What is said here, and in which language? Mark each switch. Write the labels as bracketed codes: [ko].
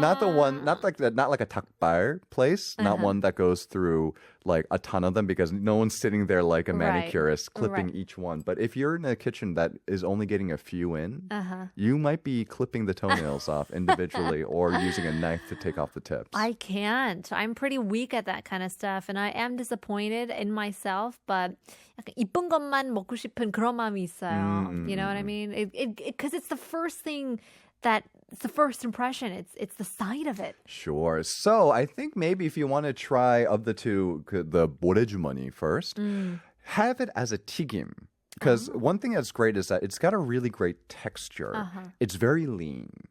[en] Not the one, not like a 닭발 place, not one that goes through like a ton of them because no one's sitting there like a Right. manicurist clipping Right. each one. But if you're in a kitchen that is only getting a few in, you might be clipping the toenails off individually or using a knife to take off the tips. I can't. I'm pretty weak at that kind of stuff, and I am disappointed in myself. But [ko] 약간 이쁜 것만 먹고 싶은 그런 마음이 있어요. [en] You know what I mean? Because it's the first thing that it's the first impression. It's the sight of it. Sure. So I think maybe if you want to try of the two, the 모래주머니 first, have it as a 튀김. Because one thing that's great is that it's got a really great texture. It's very lean.